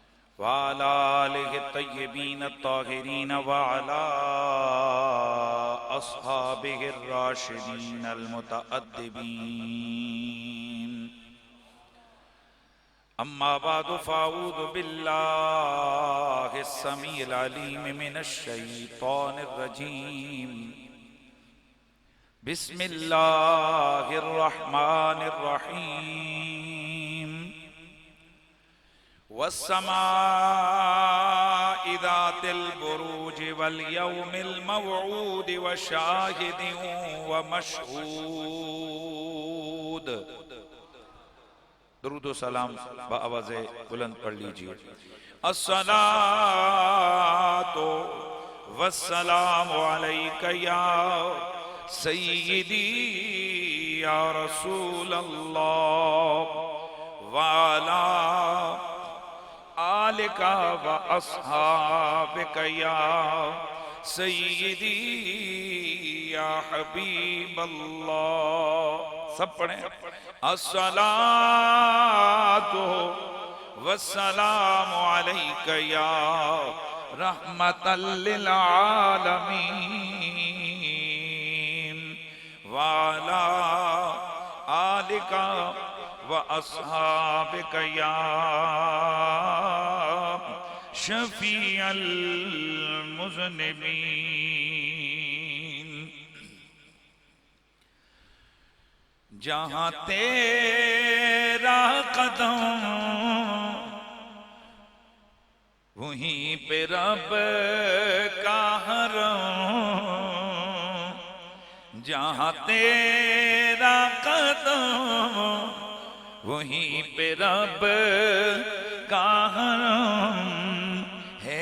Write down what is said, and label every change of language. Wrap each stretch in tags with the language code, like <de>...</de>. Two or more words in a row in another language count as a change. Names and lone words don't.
<ar>وعلى آله الطيبين الطاهرين وعلى أصحابه الراشدين المتأدبين. أما بعد فأعوذ بالله السميع العليم من الشيطان الرجيم. بسم الله الرحمن الرحيم. والسماء ذات البروج واليوم الموعود وشاهد ومشهود.</ar> <hi>दुरूद व सलाम बआवाज़े बुलंद पढ़ लीजिए।</hi> <ar>الصلاة والسلام عليك يا سيدي يا رسول الله وعلى آلك وأصحابك يا سيدي يا حبيب الله.</ar> <hi>सब पढ़े।</hi> <ar>الصلاة والسلام عليك يا رحمة للعالمين وعلى آلك وأصحابك يا شفيع المذنبين.</ar> <hi>जहाँ तेरा कदम वहीं पे रब का हरम। जहाँ तेरा कदम वहीं पे रब का हरम है।</hi>